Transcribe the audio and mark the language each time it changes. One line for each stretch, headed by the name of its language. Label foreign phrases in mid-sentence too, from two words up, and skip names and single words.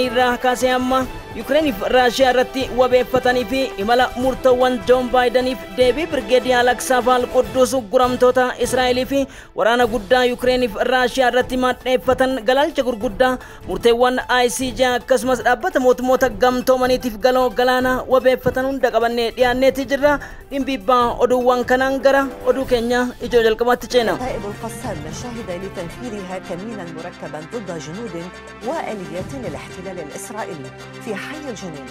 Oromo: irraa kaasee amma Ukraine fi Raashiyaa irratti wabeeffatanii fi imala murtoowwan Joon Baayidaniif deebii Birgeedii Alaqsaa Al-Quddus guramtoota Israa'elii fi waraana guddaa Ukraine fi Raashiyaa irratti maddeeffatan galaalcha gurguddaa murteewwan ICJ akkasumas dhaabbata mootummoota gamtoomaniitiif galoo galaana wabeeffatan hunda qabannee dhiyaanneeti jirra dhimbibbaa oduuwwan kanaan gara oduu keenya ijoo jalqabaatti ceena.
Arabic: القسام شهد لتنفيذها كمينا مركبا ضد جنود وآليات للاحتلال الإسرائيلي في حي الجنينة.